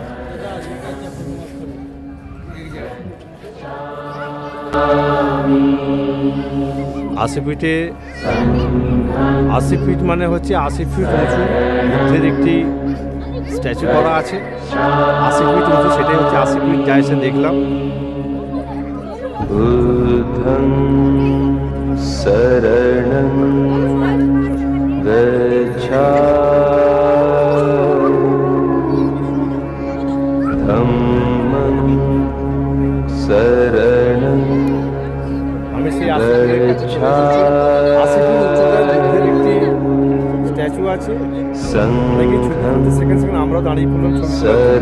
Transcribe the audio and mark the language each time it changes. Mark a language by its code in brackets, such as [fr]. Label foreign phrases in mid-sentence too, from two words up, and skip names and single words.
[bn] আশিপিঠে 80 ফিট মানে হচ্ছে 80 ফিট উঁচু বুদ্ধের একটি স্ট্যাচু করা আছে। 80 ফিট উঁচু, সেটাই হচ্ছে 80 ফিট। যা এসে দেখলাম। [pi] बुद्धं शरणं गच्छामि धम्मं शरणं [bn] আমি সেই 80 ফিটের কাছে চলে এসেছি। 80 ফিট উচ্চতায় বুদ্ধের একটি স্ট্যাচু আছে। অনেকেই ছবি তুলতে সেকেন্ড আমরা দাঁড়িয়ে পড়লাম ছবি তোলার জন্য।